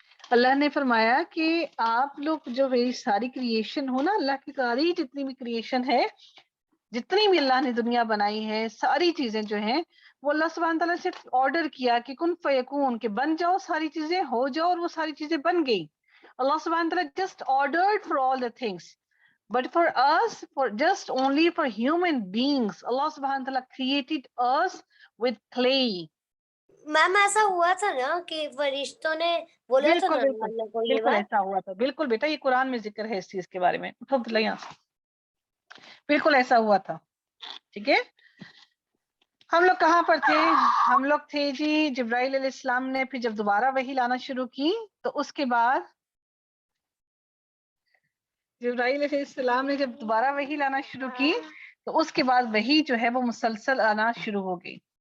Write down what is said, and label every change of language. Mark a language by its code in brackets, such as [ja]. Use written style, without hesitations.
[ur] اللہ نے فرمایا کہ آپ لوگ جو میری ساری کریشن ہو نا, اللہ کی ساری جتنی بھی کریشن ہے, جتنی بھی اللہ نے دنیا بنائی ہے, ساری چیزیں جو ہیں وہ اللہ سبحانہ تعالیٰ سے آرڈر کیا کہ کن فیکون, کہ بن جاؤ, ساری چیزیں ہو جاؤ, اور وہ ساری چیزیں بن گئی. [en] اللہ سبحانہ تعالیٰ just ordered for all the things, but for us, for just only for human beings, Allah subhanahu wa ta'ala created us with clay. [ur] میم ایسا ہوا تھا نا کہ فرشتوں نے بولا تھا نا اللہ کو یہ بالکل بات. ایسا ہوا تھا. بالکل بیٹا, یہ قرآن میں ذکر ہے اس چیز کے بارے میں. بالکل ایسا ہوا تھا. ٹھیک ہے, ہم لوگ کہاں پر تھے؟ ہم لوگ تھے جی جبرائیل علیہ السلام نے پھر جب دوبارہ وحی لانا شروع کی, تو اس کے بعد جبرائیل علیہ السلام نے جب دوبارہ وحی لانا شروع کی تو اس کے بعد وحی جو ہے وہ مسلسل آنا شروع ہو گئی.